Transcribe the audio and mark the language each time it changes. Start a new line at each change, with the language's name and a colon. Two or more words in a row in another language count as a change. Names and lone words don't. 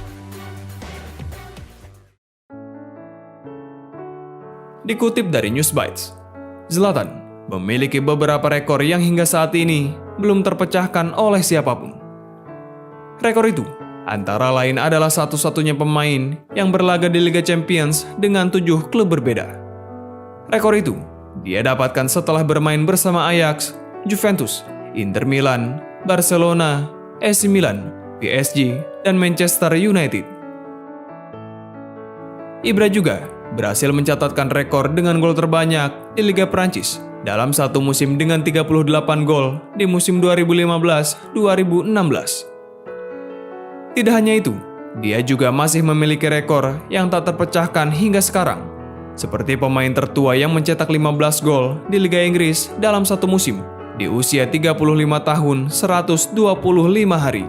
Indonesian: Dikutip dari Newsbites, Zlatan memiliki beberapa rekor yang hingga saat ini belum terpecahkan oleh siapapun. Rekor itu antara lain adalah satu-satunya pemain yang berlaga di Liga Champions dengan 7 klub berbeda. Rekor itu dia dapatkan setelah bermain bersama Ajax, Juventus, Inter Milan, Barcelona, AC Milan, PSG, dan Manchester United. Ibra juga berhasil mencatatkan rekor dengan gol terbanyak di Liga Prancis dalam satu musim dengan 38 gol di musim 2015-2016. Tidak hanya itu, dia juga masih memiliki rekor yang tak terpecahkan hingga sekarang, seperti pemain tertua yang mencetak 15 gol di Liga Inggris dalam satu musim di usia 35 tahun 125 hari.